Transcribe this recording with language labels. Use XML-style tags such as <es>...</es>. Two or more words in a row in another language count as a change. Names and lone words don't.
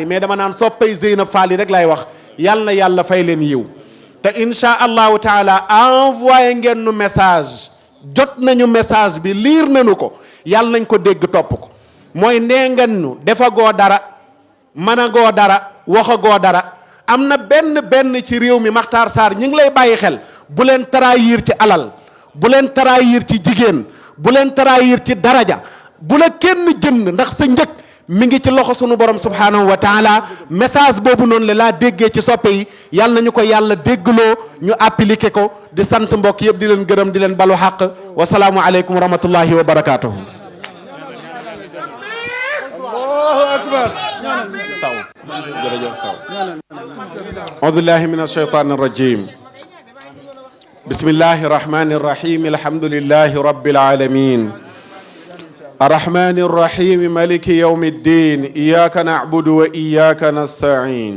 <wo>mais dama naan soppay Zeynab Fall rek lay wax yàlla na yàlla fay leen yiw te</wo> <ar>إن شاء الله تعالى</ar> <wo>envoyé ngeen nu message jot nañu message bi liir nañu ko yàlla nañ ko dégg topp ko mooy nee ngeen nu defagoo dara mënagoo dara waxagoo dara am na benn ci réew mi Makhtar Sarr ñi ngi lay bàyyi xel bu leen trahir ci alal bu leen trahir ci jigéen bu leen trahir ci daraja bu la kenn jënd ndax sa njëg mi ngi ci loxo sunu borom</wo> <ar>سبحانه وتعالى</ar> <wo>message boobu noonu la laa déggee ci soppe yi yàlla nañu ko yàlla déggloo ñu appliqué ko di sant mbokk yëpp di leen gërëm di leen balu xaq</wo> <ar>والسلام عليكم ورحمة الله وبركاته. الله أكبر. أعوذ بالله من الشيطان الرجيم بسم الله الرحمن الرحيم الحمد لله رب العالمين الرحمن الرحيم مالك يوم الدين إياك نعبد وإياك نستعين</ar>